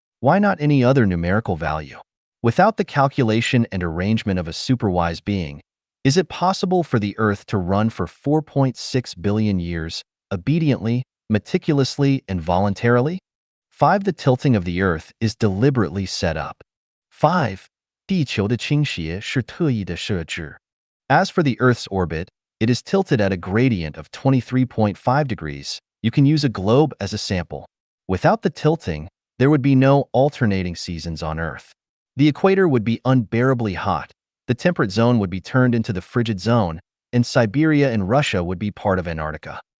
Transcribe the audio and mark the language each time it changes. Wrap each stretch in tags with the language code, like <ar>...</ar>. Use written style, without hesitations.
<en>Why not any other numerical value? Without the calculation and arrangement of a superwise being, is it possible for the Earth to run for 4.6 billion years, obediently, meticulously, and voluntarily? 5. The tilting of the Earth is deliberately set up.</en> <zh>5. 地球的倾斜是特意的设置.</zh> <en>As for the Earth's orbit, it is tilted at a gradient of 23.5 degrees. You can use a globe as a sample. Without the tilting, there would be no alternating seasons on Earth. The equator would be unbearably hot, the temperate zone would be turned into the frigid zone, and Siberia and Russia would be part of Antarctica.</en>